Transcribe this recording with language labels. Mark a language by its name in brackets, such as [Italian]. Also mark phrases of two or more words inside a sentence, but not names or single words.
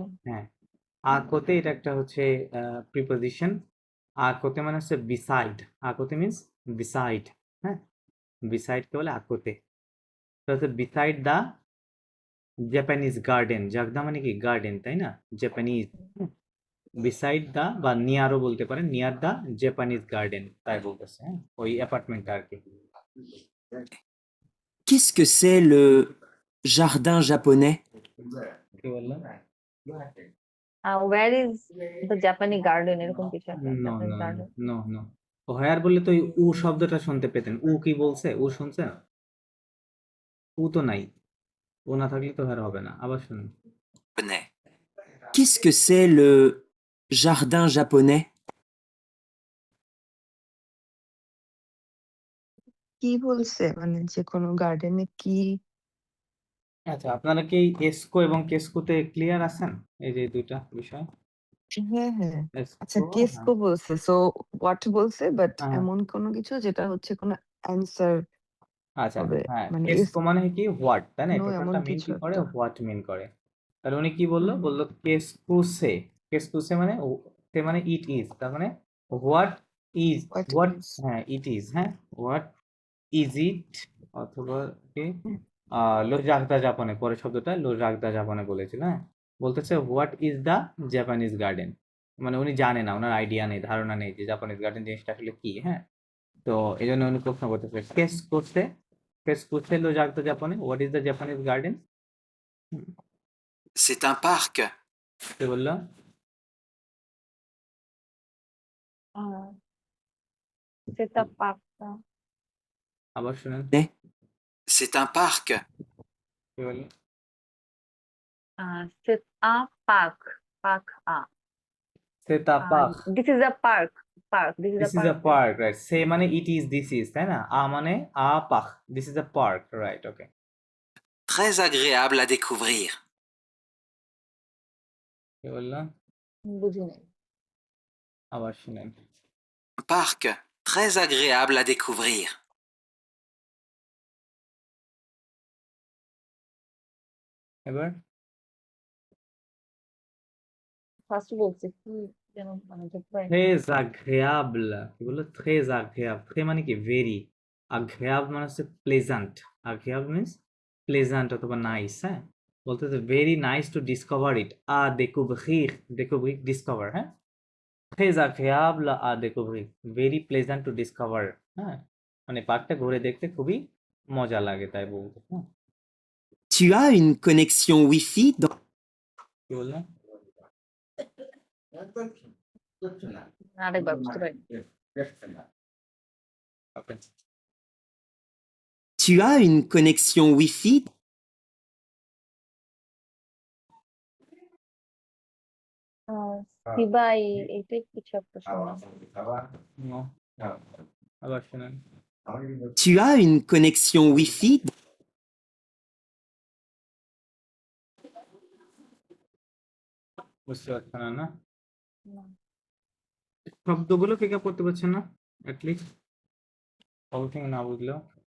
[Bangla] হ্যাঁ আকোতে এটা একটা হচ্ছে প্রিপোজিশন আকোতে মানে হচ্ছে বিসাইড আকোতে [English] means beside [Bangla] হ্যাঁ বিসাইড কে বলে আকোতে তো হচ্ছে [English] beside the Japanese garden [Bangla] জাগদা মানে কি গার্ডেন তাই না [English] Japanese beside the [Bangla] বা নিয়ারও বলতে পারেন [English] near the Japanese garden [Bangla] তাই বলতেছে হ্যাঁ ওই অ্যাপার্টমেন্টটা আর কি [French] Qu'est-ce que c'est le jardin japonais? [Bangla] কি বললাম [English] where is the Japanese garden এরকম কিছু একটা নো জাপানিজ নো গার্ডেন no no where [Bangla] বললে তো ওই উ শব্দটা শুনতে পেতেন উ কি বলছে উ শুনছেন উ তো নাই ও না থাকলে তো আর হবে না আবার শুনুন [French] Japonais. Qu'est-ce que c'est le jardin japonais? [Bangla] কি বলছে মানে যে কোনো গার্ডেনে কি আচ্ছা আপনারা কি এসকো এবং কেসকোতে ক্লিয়ার আছেন এই যে দুইটা বিষয় হ্যাঁ হ্যাঁ আচ্ছা [French] এসকো [Bangla] কেসকো বলছে [English] so what [Bangla] বলছে বাট হ্যাঁ এমন কোনো কিছু যেটা হচ্ছে কোনো অ্যান্সার আচ্ছা হবে হ্যাঁ মানে কেসকো মানে কি হোয়াট তাই না নো এমন [English] টোটালটা মিন [Bangla] কিছু কি করে একটা হোয়াট মিন করে তাহলে উনি কি বললো হুম, বললো কেসকুসে কেসকুসে মানে সে মানে [English] it is [Bangla] তার মানে [English] what is what হোয়াট is [Bangla] হ্যাঁ [English] it is [Bangla] হ্যাঁ [English] what is it [Bangla] অথবা কি [French] le jardin japonais [Bangla] পরের শব্দটা [French] le jardin japonais [Bangla] বলেছিল হ্যাঁ বলতেছে [English] what is the Japanese garden [Bangla] মানে উনি জানে না ওনার আইডিয়া নেই ধারণা নেই যে [English] Japanese garden [Bangla] জিনিসটা আসলে কি হ্যাঁ তো এই জন্য উনি প্রশ্ন করতেছে কেস করছে [French] le jardin japonais [English] what is the Japanese garden [French] C'est un parc. [Bangla] কে বললো সেটা পার্কটা আবার শুনেন [French] C'est un parc. [Bangla] কে বললো সেটা পার্ক পার্ক সেটা পাক [English] this is a park park this is দিস আ ইজ আ পার্ক [Bangla] পার্ক রাইট সে মানে [English] it is this is [Bangla] তাই না মানে পাক [English] this is a park [Bangla] রাইট ওকে [French] Très agréable à découvrir. [Bangla] কে বললো বুঝি নাই আবার শুনেন [French] Un parc très agréable à découvrir. [Bangla] এবার ফার্স্ট বলছে কি যেন মানে [French] très agréable [Bangla] কি বললো [French] très agréable [Bangla] très মানে কি ভেরি agréable মানে হচ্ছে প্লেজেন্ট agréable মিন্স প্লেজেন্ট অথবা নাইস হ্যাঁ বলতেছে [English] very nice to discover it [Bangla] découvrir découvrir ডিসকভার হ্যাঁ [French] très agréable à découvrir [English] very pleasant to discover [Bangla] হ্যাঁ মানে পার্কটা ঘুরে দেখতে খুবই মজা লাগে তাই বলতে হ্যাঁ [French] Tu as une connexion Wi-Fi dans... [Bangla] কি বললাম আরেকবার বুঝতে পারি ওকে [French] Tu as une connexion Wi-Fi? [Bangla] সিবাই এটাই কিছু একটা শোনা No. আবার শুনেন [French] Tu as une connexion Wi-Fi? [Bangla] বুঝতে পারছেন না শব্দগুলো পিক আপ করতে পারছেন না অ্যাটলিস্ট অবথিং না বুঝলেও